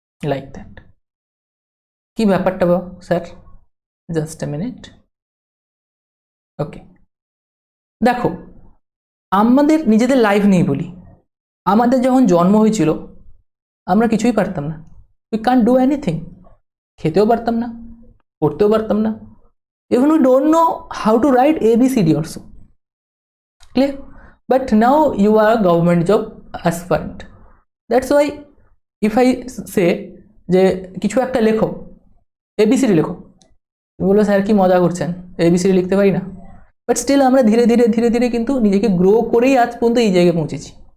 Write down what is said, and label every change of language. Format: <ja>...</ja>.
<en>Like that.</en> <bn>কি ব্যাপারটা sir?</bn> <en>Just a minute.</en> <bn>ওকে, দেখো আমাদের নিজেদের লাইফ নেই বলি, আমাদের যখন জন্ম হয়েছিল আমরা কিছুই পারতাম না,</bn> <en>We can't do anything.</en> <bn>খেতেও পারতাম না, পড়তেও পারতাম না,</bn> <en>even we don't know how to write ABCD also.</en> <bn>Clear?</bn> <en>But now you are a government job aspirant. That's why if I say</en> <bn>যে কিছু একটা লেখো, ABCD লেখো, তুমি বলো স্যার কি মজা করছেন, ABCD লিখতে পারি না। বাট স্টিল আমরা ধীরে ধীরে ধীরে ধীরে কিন্তু নিজেকে গ্রো করেই আজ পর্যন্ত এই জায়গায় পৌঁছেছি।</bn>